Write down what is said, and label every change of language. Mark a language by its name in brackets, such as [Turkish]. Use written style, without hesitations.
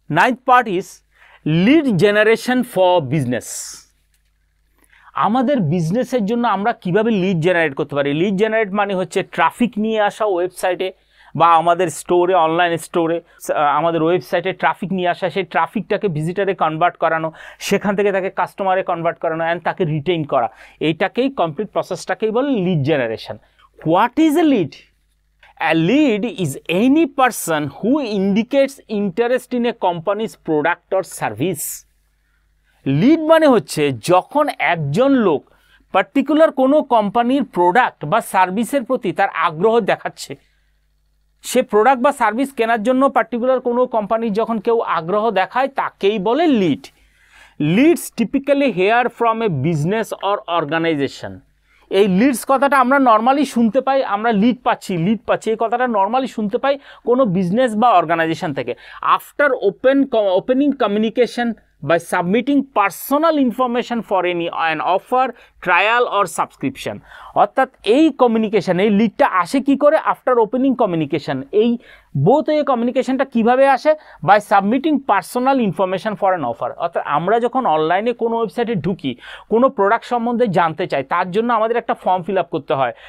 [English] Ninth part is lead generation for business. [Bangla] আমাদের বিজনেসের জন্য আমরা কিভাবে লিড জেনারেট করতে পারি। লিড জেনারেট মানে হচ্ছে ট্রাফিক নিয়ে আসা ওয়েবসাইটে বা আমাদের স্টোরে, অনলাইন স্টোরে আমাদের ওয়েবসাইটে ট্রাফিক নিয়ে আসা, সেই ট্রাফিকটাকে ভিজিটারে কনভার্ট করানো, সেখান থেকে তাকে কাস্টমারে কনভার্ট করানো অ্যান্ড তাকে রিটেইন করা, এইটাকেই কমপ্লিট প্রসেসটাকেই বলে lead generation. [English] What is a lead? A lead is any person who indicates interest in a company's product or service. [Bangla] Lead মানে হচ্ছে যখন একজন লোক পার্টিকুলার কোনো কোম্পানির প্রোডাক্ট বা সার্ভিসের প্রতি তার আগ্রহ দেখাচ্ছে, সে প্রোডাক্ট বা সার্ভিস কেনার জন্য পার্টিকুলার কোনো কোম্পানির যখন কেউ আগ্রহ দেখায় তাকেই বলে lead. [English] Leads typically hear from a business or organisation. [Bangla] এই লিডস কথাটা আমরা নর্মালি শুনতে পাই, আমরা লিড পাচ্ছি এই কথাটা নর্মালি শুনতে পাই কোনো বিজনেস বা অর্গানাইজেশন থেকে। [English] After opening communication by submitting personal information for an offer, trial or subscription। [Bangla] অর্থাৎ এই কমিউনিকেশন, এই লিডটা আসে কি করে? [English] After opening communication. এই both [Bangla] এই কমিউনিকেশনটা কিভাবে আসে? [English] By submitting personal information for an offer. [Bangla] অর্থাৎ আমরা যখন অনলাইনে কোনো ওয়েবসাইটে ঢুকি, কোনো প্রোডাক্ট সম্বন্ধে জানতে চাই, তার জন্য আমাদের একটা ফর্ম ফিল আপ করতে হয়।